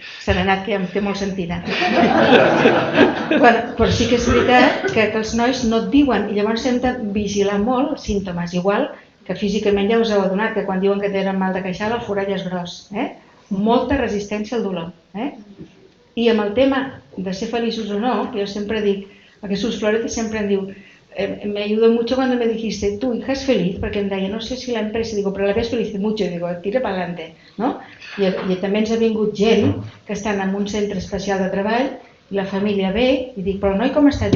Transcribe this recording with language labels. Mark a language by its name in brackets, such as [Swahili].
[Catalan] Se n'ha anat, que em té molt sentit. Però sí que és veritat que els nois no et diuen, i llavors hem de vigilar molt els símptomes, igual que físicament ja us heu adonat que quan diuen que tenen mal de queixal el forall és gros. Molta resistència al dolor. I amb el tema de ser feliços o no, que jo sempre dic, a Jesús Florete sempre em diu, [Spanish] me ayudó mucho cuando me dijiste, tu hija es feliz, porque [Catalan] em deia, no sé si la empresa, [Spanish] digo, pero la ves feliz mucho, digo, tira para adelante, no? [Catalan] I també ens ha vingut gent que estan en un centre especial de treball i la família ve i dic, però el noi com està?